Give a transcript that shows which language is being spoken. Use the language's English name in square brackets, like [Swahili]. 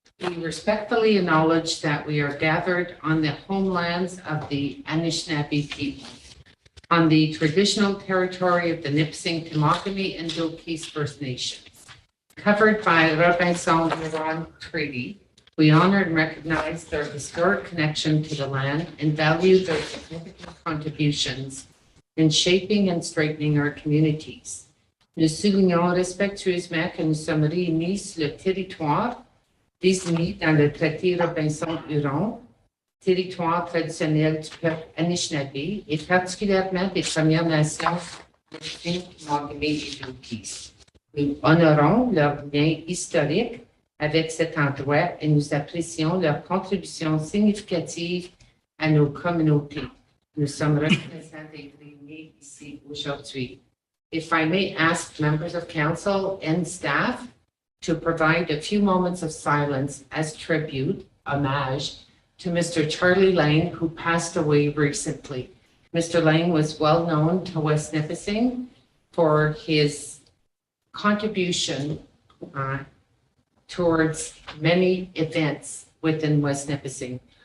[English] We respectfully acknowledge that we are gathered on the homelands of the Anishinaabe people, on the traditional territory of the Nipissing, Tamagami, and Dulkis First Nations. Covered by Robinson-Huron Treaty, we honor and recognize their historic connection to the land and value their significant contributions in shaping and strengthening our communities. [French] Nous soulignons respectueusement que nous sommes réunis sur le territoire désigné dans le traité Robinson-Huron, territoire traditionnel du peuple Anishinaabe et particulièrement des Premières Nations Nipissing, Tamagami et Dulkis. Nous honorons leur lien historique avec cet endroit et nous apprécions leur contribution significative à nos communautés. Nous sommes reconnaissants d'être réunis ici aujourd'hui. [English] If I may ask members of council and staff to provide a few moments of silence as tribute, homage, to Mr. Charlie Lang, who passed away recently. Mr. Lang was well known to West Nipissing for his contribution towards many events within West Nipissing.